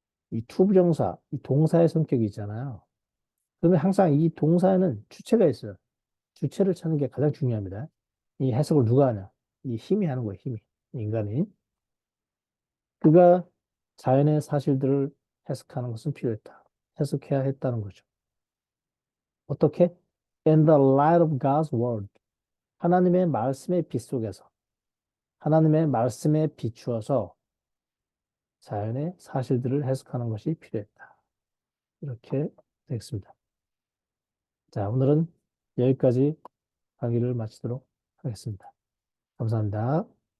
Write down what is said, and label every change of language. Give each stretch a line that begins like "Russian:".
Korean: 이 투부정사, 이 동사의 성격이 있잖아요. 그러면 항상 이 동사에는 주체가 있어요. 주체를 찾는 게 가장 중요합니다. 이 해석을 누가 하냐? 이 힘이 하는 거예요, 힘이. 인간이. 그가 자연의 사실들을 해석하는 것은 필요했다. 해석해야 했다는 거죠. 어떻게?
English: In the light of God's word.
Korean: 하나님의 말씀의 빛 속에서. 하나님의 말씀에 비추어서 자연의 사실들을 해석하는 것이 필요했다. 이렇게 되겠습니다. 자, 오늘은 여기까지 강의를 마치도록 하겠습니다. 감사합니다.